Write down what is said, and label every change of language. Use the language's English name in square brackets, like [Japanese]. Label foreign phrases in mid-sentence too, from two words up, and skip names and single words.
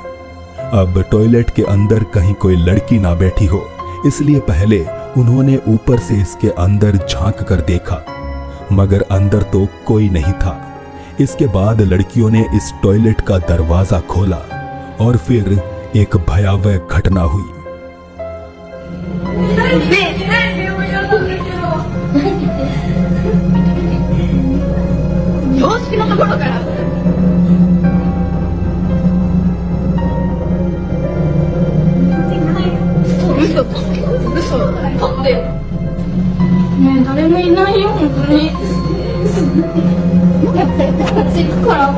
[Hindi] अब टॉयलेट के अंदर कहीं कोई लड़की ना बैठी हो, इसलिए पहले उन्होंने ऊपर से इसके अंदर झांक कर देखा, मगर अंदर तो कोई नहीं था। इसके बाद लड़कियों ने इस टॉयलेट का दरवाजा खोला और फिर एक भयावह घटना हुई। [Japanese] 頃から。嘘つけ。嘘だってよ。ねえ、誰もいないよ、本当に。こっち行くから。